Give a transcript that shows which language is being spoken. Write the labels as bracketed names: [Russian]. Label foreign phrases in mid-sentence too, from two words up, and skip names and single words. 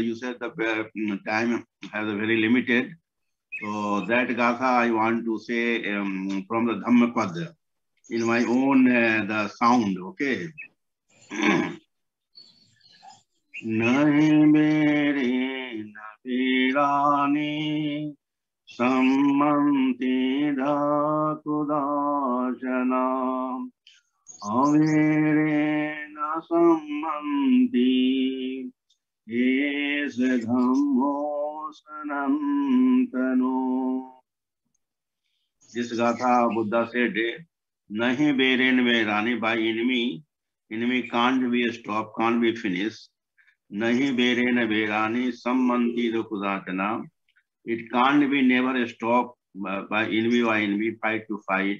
[English] You said the time has a very limited. So that Gatha I want to say from the Dhammapada in my own the sound. Okay. [Pali] Nahi mere nabirani sammanti dhakudashana avere na sammanti es dhammo sanantano. [English] This Gatha Buddha said, [Pali] Nahi bere nabirani, [English] by enemy can't be stopped, can't be finished. [Pali] Nahi bere na berani sammanti dhakudashana. [English] It can't be never stopped by enemy, fight to fight.